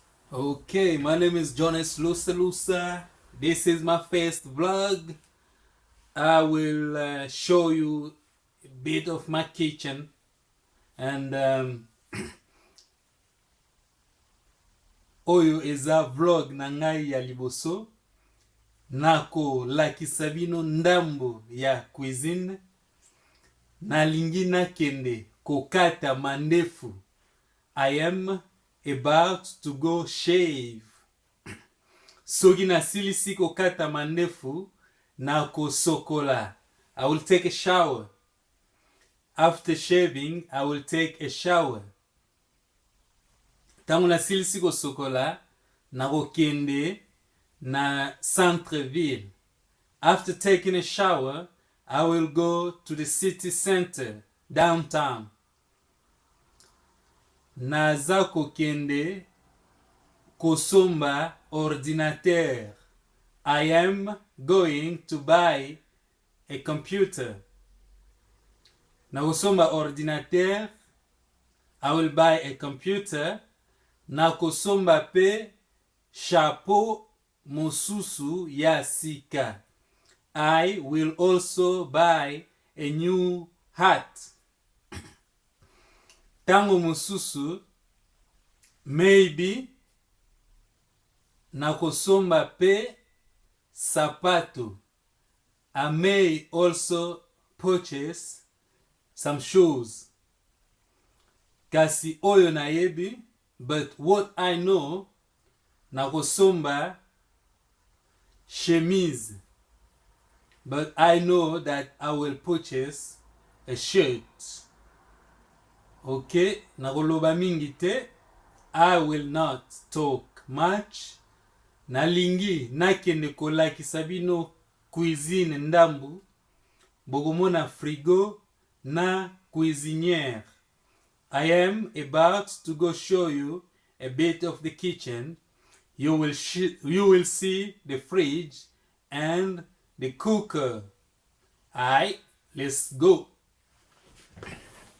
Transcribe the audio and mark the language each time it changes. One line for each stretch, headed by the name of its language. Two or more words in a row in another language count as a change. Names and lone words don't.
English: Okay, my name is Jonas Lusa. This is my first vlog. I will show you a bit of my kitchen and
Lingala: oyo eza vlog na ngai ya liboso nako lakisa bino ndambo ya cuisine nalingi nakende kokata mandefu.
English: I am about to go shave.
Lingala: Soki nasilisi kokata mandefu nako sokola.
English: I will take a shower. After shaving, I will take a shower.
Lingala: Tango nasilisi kosokola nako kende na centre-ville.
English: After taking a shower, I will go to the city center, downtown.
Lingala: Naza kokende kosomba ordinateur.
English: I am going to buy a computer.
Lingala: Na kosomba ordinateur,
English: I will buy a computer.
Lingala: Na kosomba pe chapeau mosusu ya sika.
English: I will also buy a new hat.
Lingala: Tango mosusu, maybe na kosomba pe sapato.
English: I may also purchase some shoes.
Lingala: Kasi oyo na yebi,
English: but what I know,
Lingala: na kosomba chemise.
English: But I know that I will purchase a shirt.
Lingala: Okay, nakoloba mingi te.
English: I will not talk much.
Lingala: Nalingi nakende kolakisa bino cuisine ndambu. Bogomona frigo na cuisinière.
English: I am about to go show you a bit of the kitchen. You will see the fridge and the cooker. Alright, let's go.